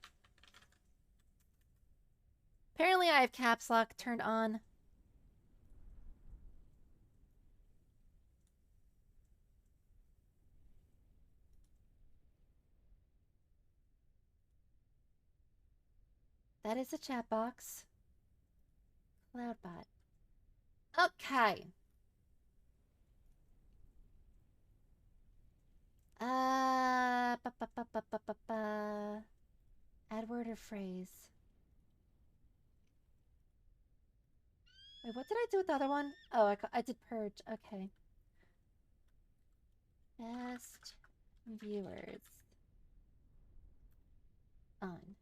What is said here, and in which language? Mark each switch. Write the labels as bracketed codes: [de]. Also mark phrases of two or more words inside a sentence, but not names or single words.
[en] Apparently I have caps lock turned on. That is a chat box. Cloudbot. Okay. Ba, ba, ba, ba, ba, ba, ba. Add word or phrase. Wait, what did I do with the other one? Oh, I did purge. Okay. Best viewers. On.